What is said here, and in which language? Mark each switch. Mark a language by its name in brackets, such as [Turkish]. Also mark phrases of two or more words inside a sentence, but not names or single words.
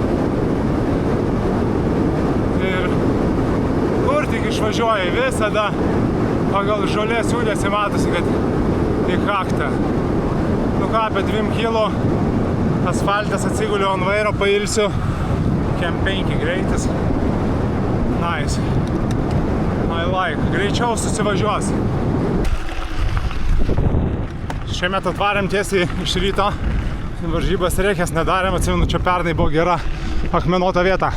[Lithuanian] Ir kur tik išvažiuoja, visada pagal žolės judesį matosi, kad į kaktą. Nu ką, apie 2 kilo asfaltas atsiguliu ant vairo, pailsiu. Kem 5 greitis. [English] Nice. I like. [Lithuanian] Greičiau susivažiuos. Šiemet atvarėm tiesiai iš ryto, varžybas reikės nedarėm, atsimenu, čia pernai buvo gera akmenuota vieta.